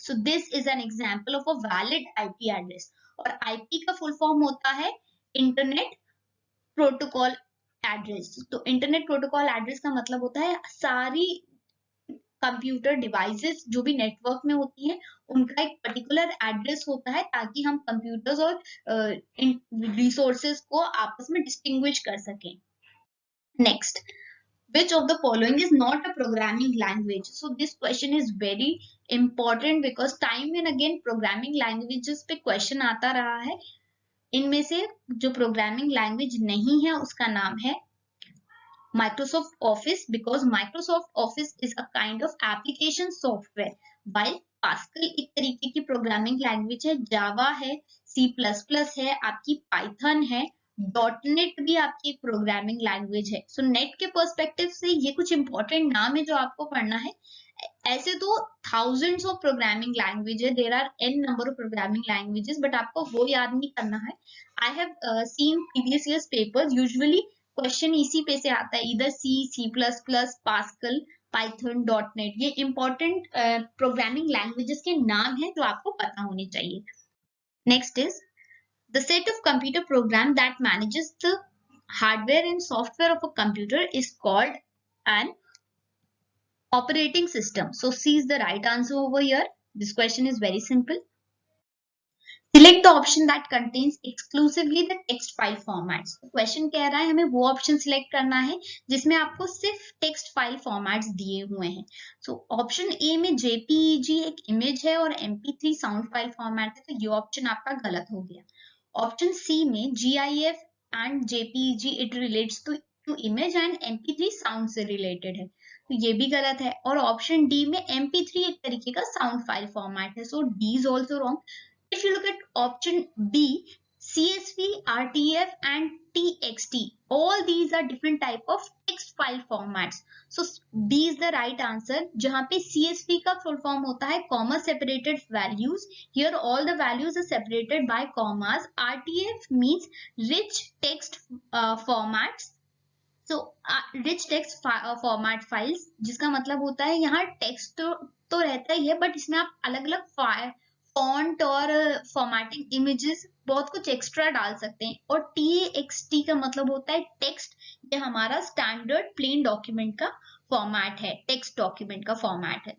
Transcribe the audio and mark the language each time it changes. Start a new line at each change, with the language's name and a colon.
English: So this is an example of a valid IP address.
Hindi: और IP का full form होता है internet protocol address. तो internet protocol address का मतलब होता है सारी कंप्यूटर डिवाइसेस जो भी नेटवर्क में होती हैं उनका एक पर्टिकुलर एड्रेस होता है, ताकि हम कंप्यूटर्स और रिसोर्सेज को आपस में डिस्टिंग्विश कर सकें.
English: Next, which of the following is not a programming language? So this question is very important because time and again programming languages
Hindi: पे question आता रहा है. इनमें से जो programming language नहीं है उसका नाम है Microsoft Office,
English: because Microsoft Office is a kind of application software, while
Hindi: Pascal एक तरीके की प्रोग्रामिंग लैंग्वेज है, जावा है, C++ है, आपकी पाइथन है, .NET भी आपकी एक प्रोग्रामिंग लैंग्वेज है. सो नेट के पर्सपेक्टिव से ये कुछ इंपॉर्टेंट नाम है जो आपको पढ़ना है. ऐसे तो थाउजेंड्स ऑफ प्रोग्रामिंग लैंग्वेज है,
English: there are an number of programming languages,
Hindi: but आपको वो याद नहीं करना है.
English: I have seen previous years papers,
Hindi: usually question इसी पे से आता है, इधर C++, पास्कल, पाइथन, .NET. ये इंपॉर्टेंट प्रोग्रामिंग लैंग्वेजेस के नाम है जो आपको पता होने चाहिए.
English: Next is the set of computer program that manages the hardware and software of a computer is called an operating system. So C is the right answer over here. This question is very simple. Select the option that contains exclusively the text file formats.
Hindi: तो question कह रहा है हमें वो option select करना है जिसमें आपको सिर्फ टेक्स्ट फाइल फॉर्मेट्स दिए हुए हैं. सो ऑप्शन ए में JPEG एक इमेज है और MP3 साउंड फाइल फॉर्मेट है, तो ये ऑप्शन आपका गलत हो गया. ऑप्शन सी में GIF and JPEG
English: it relates to image
Hindi: and MP3 sound से रिलेटेड है, तो ये भी गलत है. और ऑप्शन डी में MP3 एक तरीके का साउंड फाइल फॉर्मेट है,
English: So D is also wrong. If you look at option B, CSV, RTF and TXT, all these are different type of text file formats. So B is the right answer.
Hindi: जहाँ पे CSV का full form होता है
English: comma separated values. Here all the values are separated by commas. RTF means rich text formats. So rich text format files,
Hindi: जिसका मतलब होता है यहाँ टेक्स्ट तो रहता ही है, बट इसमें आप अलग अलग फॉन्ट और फॉर्मेटिंग इमेजेस बहुत कुछ एक्स्ट्रा डाल सकते हैं. और TXT का मतलब होता है टेक्स्ट, ये हमारा स्टैंडर्ड प्लेन डॉक्यूमेंट का फॉर्मेट है, टेक्स्ट डॉक्यूमेंट का फॉर्मेट है.